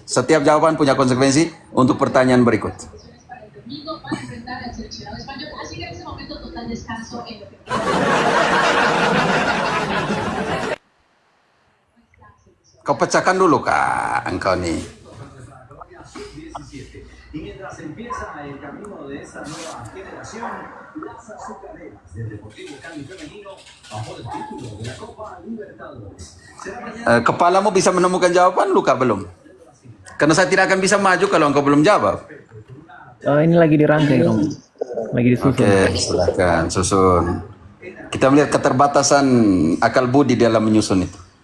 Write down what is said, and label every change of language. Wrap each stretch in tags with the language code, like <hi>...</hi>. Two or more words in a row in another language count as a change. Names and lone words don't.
<id>Setiap jawaban punya konsekuensi untuk pertanyaan berikut. Kau pecahkan dulu kak, engkau nih.</id> <es>Y mientras empieza el camino de esta nueva generación, las azucareras del Deportivo Cali femenino bajo el título de la Copa Libertadores.</es> <id>Kepalamu bisa menemukan jawaban, Luka belum? Karena saya tidak akan bisa maju kalau engkau belum jawab. Oh, ini lagi dirangkai, Om. Lagi disusun. Oke, silakan susun. Kita melihat keterbatasan akal budi dalam menyusun itu.</id>